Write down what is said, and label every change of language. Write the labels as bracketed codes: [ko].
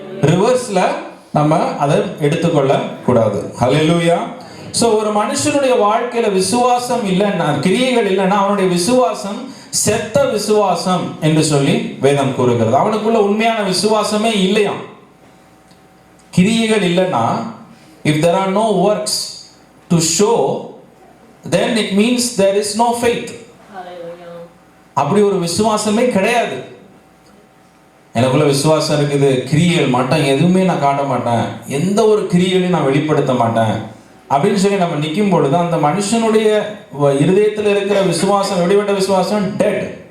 [ta] ரிவர்ஸ்ல நம்ம அதை எடுத்துக்கொள்ள கூடாது. அல்லேலூயா. சோ ஒரு மனுஷனுடைய வாழ்க்கையில விசுவாசம் இல்லைன்னா, கிரியைகள் இல்லைன்னா அவனுடைய விசுவாசம் செத்த விசுவாசம் என்று சொல்லி வேதம் கூறுகிறது. அவனுக்குள்ள உண்மையான விசுவாசமே இல்லையா. கிரியைகள் இல்லைன்னா [en] If there are no works to show, then it means there is no faith. [ta] அப்படி ஒரு விசுவாசமே கிடையாது. எனக்குள்ள விசுவாசம் இருக்குது, கிரியைகள் மாட்டேன், எதுவுமே நான் காட்ட மாட்டேன், எந்த ஒரு கிரியைகளையும் நான் வெளிப்படுத்த மாட்டேன் அப்படின்னு சொல்லி நம்ம நிற்கும் பொழுது அந்த மனுஷனுடைய இருதயத்தில் இருக்கிற விசுவாசம், வெளிப்பட்ட விசுவாசம் டெட்.